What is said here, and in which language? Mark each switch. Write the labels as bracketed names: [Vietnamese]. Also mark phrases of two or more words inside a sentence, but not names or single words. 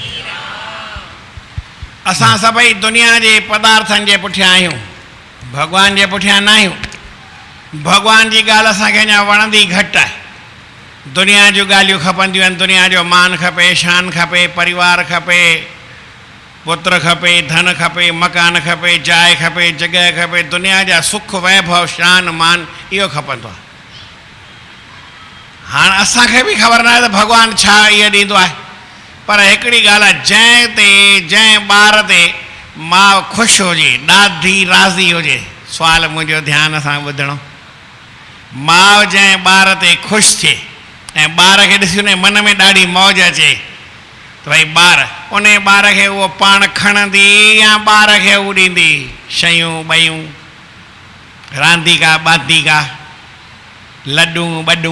[Sindhi] असां सभई दुनिया जे पदार्थनि जे पुठियां आहियूं, भॻवान जे पुठियां न आहियूं। भॻवान जी ॻाल्हि असांखे अञा वणंदी घटि आहे। दुनिया जूं ॻाल्हियूं खपंदियूं आहिनि, दुनिया जो मान खपे, शान खपे, परिवार खपे, पुत्र खपे, धन खपे, मकान खपे, जाइ खपे, जॻह खपे, दुनिया जा सुख वैभव शान मान इहो खपंदो आहे। हाणे असांखे बि ख़बर न आहे त भॻवानु छा इहो ॾींदो आहे, पर हिकिड़ी ॻाल्हि आहे, जंहिं ॿार ते माउ ख़ुशि हुजे, ॾाढी राज़ी हुजे, सुवालु मुंहिंजो ध्यान सां ॿुधणो। माउ जंहिं ॿार ते ख़ुशि थिए ऐं ॿार खे ॾिसी उन मन में ॾाढी मौज अचे त भई ॿार, उन ॿार खे उहो पाण खणंदी या ॿार खे उहो ॾींदी शयूं ॿयूं, रांदीका ॿांदीका, लॾूं ॿॾूं।